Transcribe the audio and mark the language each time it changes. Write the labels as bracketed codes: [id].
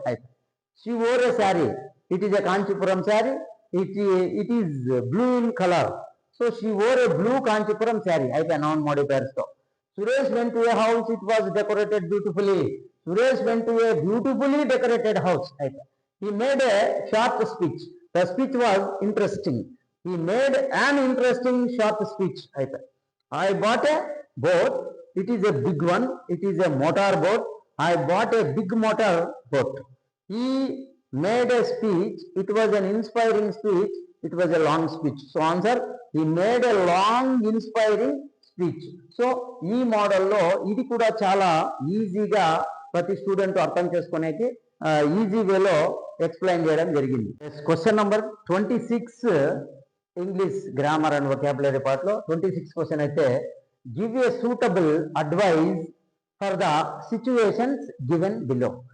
[en] అయితే she wore a sari, it is a Kanchipuram sari, it is blue in colour. So she wore a blue Kanchipuram sari. అయితే non modifiers తో Suresh went to a house, it was decorated beautifully. Suresh went to a beautifully decorated house. అయితే he made a short speech, the speech was interesting. He made an interesting short speech. అయితే I bought a boat, it is a big one, it is a motor boat. I bought a big motor boat. He made a speech, it was an inspiring speech, it was a long speech. So answer, he made a long inspiring speech. [te] So ఈ మోడల్లో ఇది కూడా చాలా ఈజీగా ప్రతి student అర్థం చేసుకునేకి easy వేలో ఎక్స్ప్లెయిన్ చేయడం జరిగింది. [en] Question number 26 English grammar and vocabulary పార్ట్లో 26 question అయితే, give a suitable advice for the situations given below.